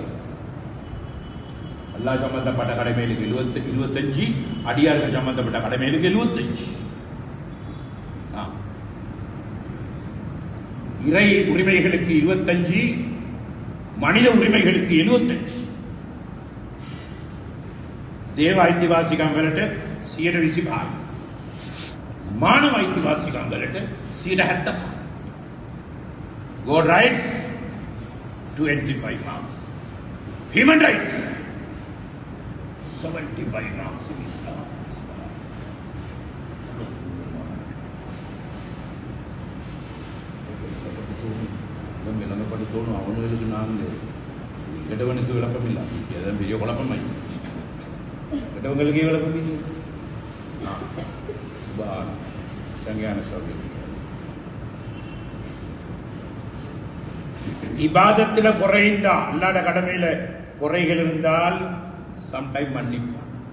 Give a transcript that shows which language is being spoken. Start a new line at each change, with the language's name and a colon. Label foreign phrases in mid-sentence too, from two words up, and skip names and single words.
Tamil: அல்லாஹ் சம்பந்தப்பட்ட கடமைகளுக்கு 25, அடியார்கள் சம்பந்தப்பட்ட கடமைகளுக்கு 75. இறை உரிமைகளுக்கு 25, மனித உரிமைகளுக்கு 75.
Sinhala: දේව අයිතිවාසිකම් වලට 120 භාග. මානව අයිතිවාසිකම් වලට 70%.
English: God rights 25 marks. Human rights 75 marks in Islam.
Tamil: படுத்தோணும் அவனுங்களுக்கு நாங்கள் கெட்டவனுக்கு விளக்கம் இல்லை அதான் பெரிய குழப்பமாய் கெட்டவங்களுக்கு விளக்கம் இல்லை சரியான சொல்லி இபாதத்தில் குறை இருந்தா அல்லாத கடமையில குறைகள் இருந்தால் சம்டைம் மன்னிப்பான்